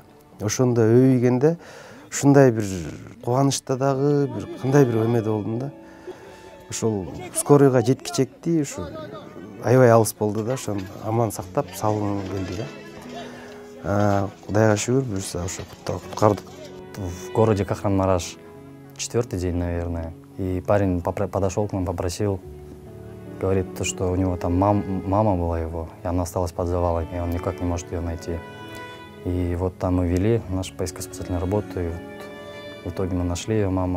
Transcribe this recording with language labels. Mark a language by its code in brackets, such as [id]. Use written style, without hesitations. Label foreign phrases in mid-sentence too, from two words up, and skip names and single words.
[ky] Ошондо өбөйгенде ушундай бир кубанычта дагы бир кандай бир эмеде болдум да. Ошол скорыйга жеткичекти, ушу аябай алыс болду да, ошону аман сактап салгым келди да. Кудайга шүгүр, буюрса ошо куткардык. [ru] В городе Кахрамараш 4-й день, наверное, и парень подошел к нам, попросил, говорит, что у него там мама была его, и она осталась под завалами, и он никак не может ее найти. И вот там мы вели нашу поисково-спасательную работу, и вот в итоге мы нашли ее маму.